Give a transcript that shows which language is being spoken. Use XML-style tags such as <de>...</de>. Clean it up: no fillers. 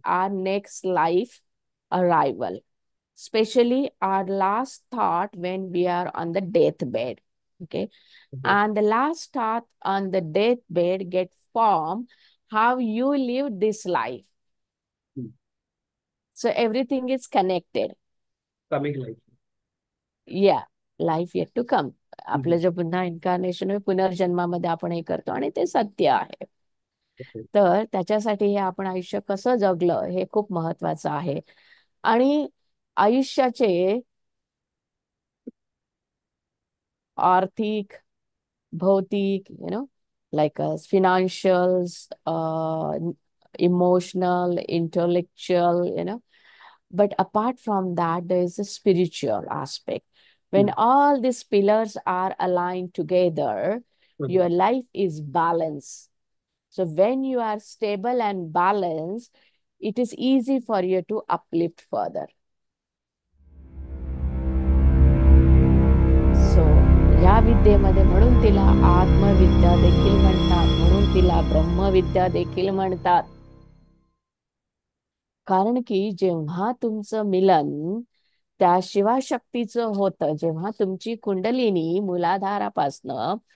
<en>our next life arrival, especially our last thought when we are on the deathbed. Okay. Okay. And the last thought on the deathbed get formed how you live this life. Hmm. So everything is connected. Coming life. या life yet to come. आपलं Mhm.</en> <mr>जे पुन्हा incarnation पुनर्जन्मामध्ये आपण हे करतो आणि ते सत्य आहे.</mr> <en>Okay.</en> <mr>तर त्याच्यासाठी हे आपण आयुष्य कसं जगलं हे खूप महत्वाचं आहे. आणि आयुष्याचे आर्थिक, भौतिक,</mr> <en>like financials, emotional, intellectual, but apart from that, there is a spiritual aspect. When Hmm. all these pillars are aligned together, Mhm. your life is balanced. So when you are stable and balanced, it is easy for you to uplift further.</en> <mr>So या विद्येमध्ये म्हणून तिला आत्मविद्या देखील म्हणतात, म्हणून तिला ब्रह्मविद्या देखील म्हणतात. कारण की जेव्हा तुमचं मिलन त्या शिवाशक्तीचं होतं, जेव्हा तुमची कुंडलिनी मूलाधारापासनं</mr>